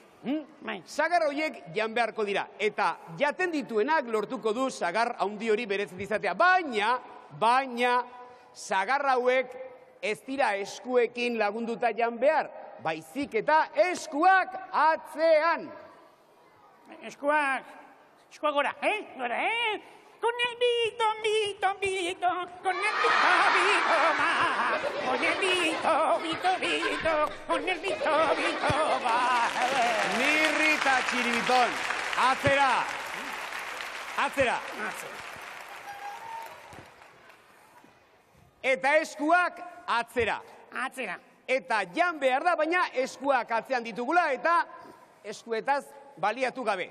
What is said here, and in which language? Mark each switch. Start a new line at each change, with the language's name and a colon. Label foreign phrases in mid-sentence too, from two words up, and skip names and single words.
Basque: Sagar horiek jan beharko dira. Eta jaten dituenak lortuko du sagar haundi hori beretzat izatea. Baina, sagar hauek ez dira eskuekin lagunduta jan behar. Baizik eta eskuak atzean. Eskuak gora, Gora,
Spanish: Con el bito, con el bito, ma. Con el bito, con el bito, ba.
Basque: Mirri eta txiribiton, atzera. Eta eskuak atzera. Eta jan behar da, baina eskuak atzean ditugula eta eskuetaz baliatu gabe.